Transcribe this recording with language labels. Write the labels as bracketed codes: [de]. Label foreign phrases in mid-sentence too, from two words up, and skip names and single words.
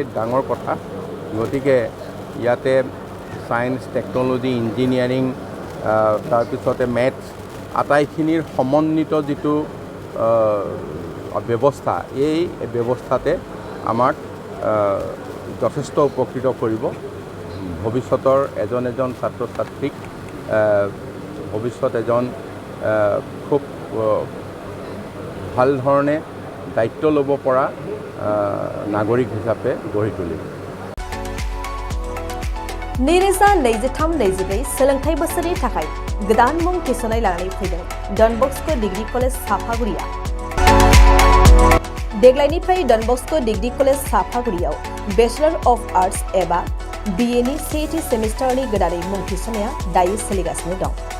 [as] ডাঙৰ কথা গতিকে ইয়াতে [en] science technology engineering [as] তাৰপিছতে মেথছ আটাইখিনিৰ সমন্বিত যিটো ব্যৱস্থা এই ব্যৱস্থাতে আমাক যথেষ্ট উপকৃত কৰিব ভৱিষ্যতৰ এজন ছাত্ৰ ছাত্ৰীক ভৱিষ্যত এজন খুব ভাল ধৰণে দায়িত্ব ল'ব পৰা নাগৰিক হিচাপে গঢ়ি তুলিব [brx] नैरोजा नैजिथाम नैजिब्रै सोलोंथाइ बोसोरनि थाखाय गोदान मुं थिसननाय लानानै फैदों डन बस्क' डिग्री कलेज साफागुरिया देग्लायनिफ्राय डन बस्क' डिग्री कलेज साफागुरियाव [en] Bachelor of Arts [brx] एबा BA नि सेथि सेमिस्टारनि गोदानै मुं थिसननाया दायो सोलिगासिनो दं